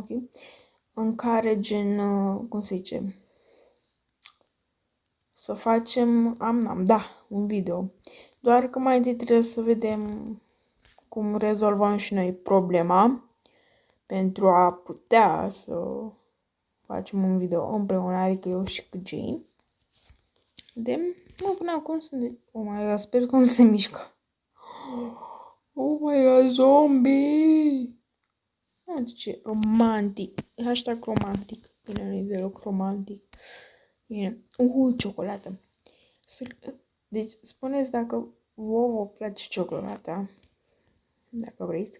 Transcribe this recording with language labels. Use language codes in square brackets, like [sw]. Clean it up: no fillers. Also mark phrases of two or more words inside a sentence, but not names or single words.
[ro] În care gen, cum se zice, să facem am-nam, da, un video. Doar că mai întâi trebuie să vedem cum rezolvăm și noi problema pentru a putea să facem un video împreună, adică eu și cu Jane. Până acum sunt [en] oh my god, [ro] sper că nu se mișcă. [en] Oh my god, zombie! [ro] Ce romantic. Hashtag romantic. Bine, nu e deloc romantic. Bine. Ciocolată. Deci, spuneți dacă vouă place ciocolata. Dacă vreți.